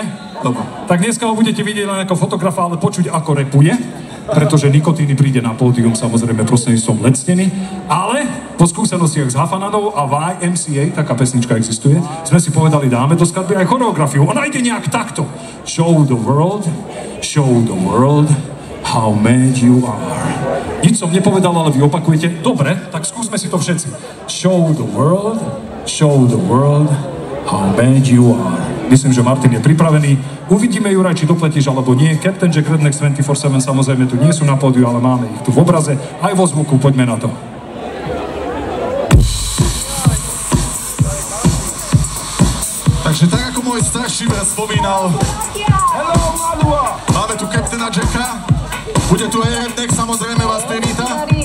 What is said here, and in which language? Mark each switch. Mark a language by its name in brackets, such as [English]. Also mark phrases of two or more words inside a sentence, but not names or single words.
[Slovak] Dobre. Tak dneska ho budete vidieť len ako fotografa, ale počuť ako repuje, pretože Nikotíny príde na pódium, samozrejme prostredníctvom Let's Steny, ale po skúsenostiach s Hafananou a YMCA, taká pesnička existuje, sme si povedali, dáme do skladby aj choreografiu. Ona ide nejak takto. [English] Show the world how mad you are. [Slovak] Nič som nepovedal, ale vy opakujete. Dobre, tak skúsme si to všetci. [English] Show the world how mad you are. [Slovak] Myslím, že Martin je pripravený. Uvidíme, Juraj, či dopletíš alebo nie. Captain Jack, Rednex 24/7 samozrejme tu nie sú na pódiu, ale máme ich tu v obraze, aj vo zvuku. Poďme na to. Takže tak ako môj starší brat spomínal, máme tu Captaina Jacka, bude tu aj Rednex, samozrejme vás privíta.